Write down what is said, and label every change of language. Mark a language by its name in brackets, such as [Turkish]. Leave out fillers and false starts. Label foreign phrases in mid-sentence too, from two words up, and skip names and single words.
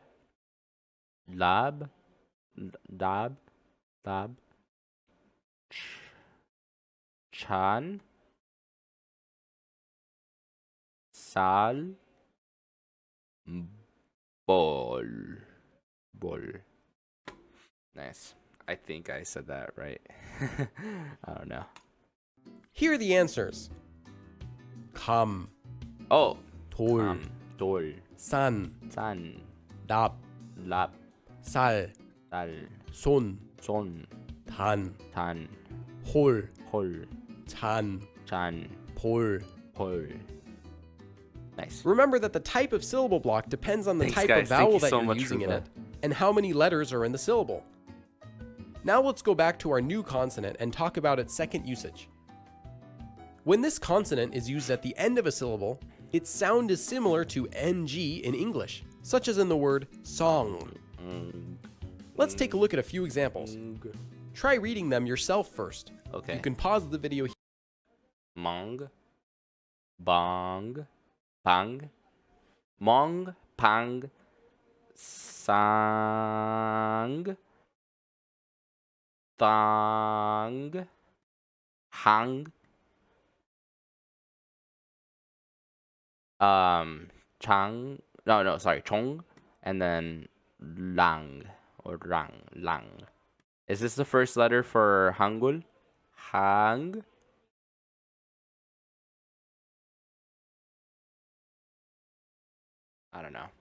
[English] Lab? Dab? Lab? Chan? Sal? Bol? Bol. Nice. I think I said that right. I don't know. Here are the answers. Kam, Oh. Tol, Dol. San, San. Dab, Lab. Sal, Dal. Son, Son. Tan, Tan. Hol, Hol. Chan, Chan. Pol. Pol. Nice. Remember that the type of syllable block depends on the Thanks, type guys. of Thank vowel you that so you're much using for in the- it, and how many letters are in the syllable. Now let's go back to our new consonant and talk about its second usage. When this consonant is used at the end of a syllable, its sound is similar to ng in English, such as in the word song. Let's take a look at a few examples. Try reading them yourself first. Okay. You can pause the video here. Mong. Bong. Pang. Mong. Pang. Sang. Thang. Hang. Chang. No, sorry. Chong. And then lang. Or rang. Lang. Is this the first letter for Hangul? Hang. I don't know.